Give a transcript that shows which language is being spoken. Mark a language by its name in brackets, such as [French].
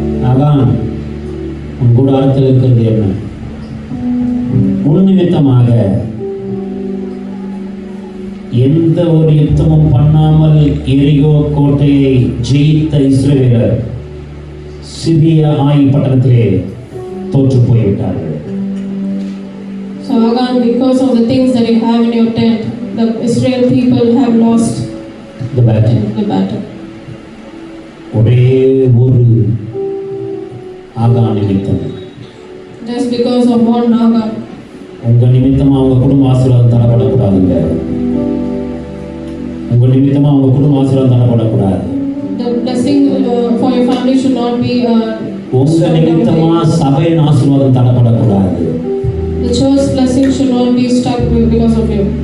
[Tamil] ஆகான் உன் கூடாரத்தில் இருக்கிறது என்ன? உன் நிமித்தமாக எந்த ஒரு யுத்தமும் பண்ணாமல் எரிகோ கோட்டையை ஜெயித்த இஸ்ரவேலர் சிபியா ஆயி பட்டணத்திலே தோற்று போய்விட்டார்கள். [English] So Agan, because of the things that you have in your tent, the Israel people have lost The battle. the battle. [Tamil] ஒரே ஒரு ஆகான் நிமித்தம், [English] Just because of one Agan. [Tamil] உங்க நிமித்தமா அவங்க குடும்ப ஆசீர்வாதம் தரப்படக்கூடாதுங்க. உங்க நிமித்தமா அவங்க குடும்ப ஆசீர்வாதம் தரப்படக்கூடாது. [English] The blessing for your family should not be [Tamil] உங்க நிமித்தமா சபையின் ஆசீர்வாதம் தரப்படக்கூடாது. [English] the church blessing should not be stuck because of you.